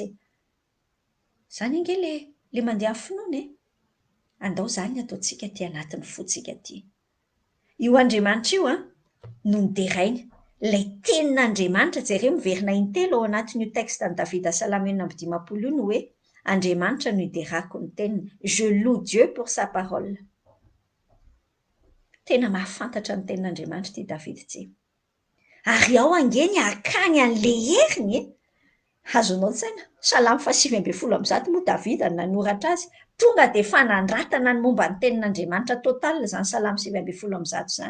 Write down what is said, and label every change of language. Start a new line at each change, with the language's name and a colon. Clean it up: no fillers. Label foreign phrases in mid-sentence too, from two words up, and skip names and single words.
Malagasy: Izany nge le mandeha amin'ny finoana. Andao izany ataontsika aty anatin'ny fontsika aty. Io Andriamanitra io no niderainy. Ilay tenin'Andriamanitra jereo miverina intelo ao anatin'io texte ny Davida salamy 1:20 io no hoe Andriamanitra no hiderako ny teniny.
French: Je loue Dieu pour sa parole.
Malagasy: Tena mahafantatra ny tenin'Andriamanitra ity Davida ity. Ary ao angeny akany an'le heriny. Azonao tsaina. Salamy 1:7 moa Davida nanoratra azy. Tonga dia fanandratana ny momba ny tenin'Andriamanitra total izany salamy 7:7 izany.